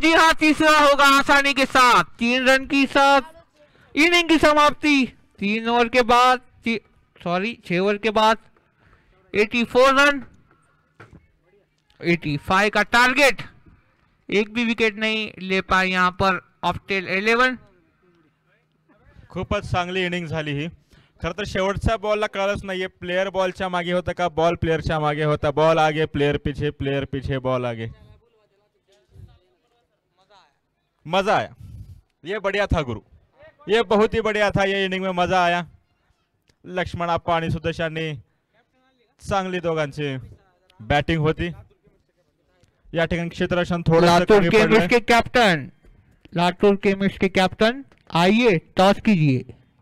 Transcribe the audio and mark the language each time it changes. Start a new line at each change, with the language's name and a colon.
Hindi: जी हाँ, तीसरा होगा आसानी के साथ। 3 रन की साथ इनिंग की समाप्ति। 3 ओवर के बाद, 6 ओवर के बाद 84 रन, 85 का टारगेट। एक भी विकेट नहीं ले पाए यहां पर ऑप्टेल 11।
Marathi: खूपच चांगली इनिंग झाली ही। खरं तर शेवटच्या बॉलला कळलंच नाहीये, प्लेयर बॉलच्या मागे होता का बॉल प्लेयरच्या मागे होता,
Hindi: बॉल आगे प्लेयर पीछे बॉल आगे। मजा आया, ये बढ़िया था गुरु, ये बहुत ही बढ़िया था। ये इनिंग में मजा आया।
Marathi: लक्ष्मण आप्पा आणि सुदेशांनी चांगली दोघांची बॅटिंग होती। या ठिकाणी क्षेत्ररक्षण थोडं
Hindi: लातूर केमिस्ट के कैप्टन, लातूर केमिस्ट के कैप्टन आइए, टॉस कीजिए।